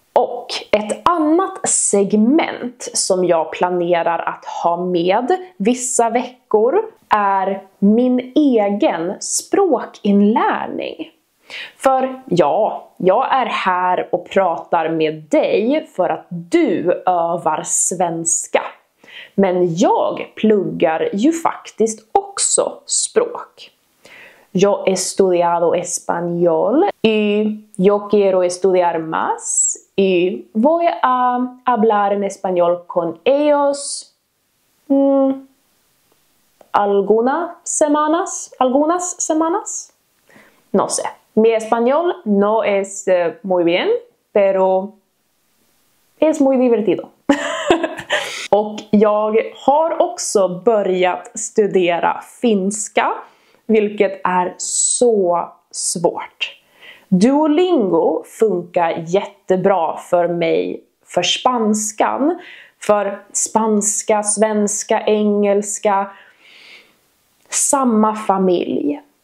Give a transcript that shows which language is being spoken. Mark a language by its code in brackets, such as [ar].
[sv] Och ett annat segment som jag planerar att ha med vissa veckor är min egen språkinlärning. För ja, jag är här och pratar med dig för att du övar svenska. Men jag pluggar ju faktiskt också språk. [es] Yo he estudiado español y yo quiero estudiar más y voy a hablar en español con ellos algunas semanas. No sé. Mi español no es muy bien, pero es muy divertido. [sv] Och jag har också börjat studera finska, vilket är så svårt. Duolingo funkar jättebra för mig för spanskan. För spanska, svenska, engelska, samma familj.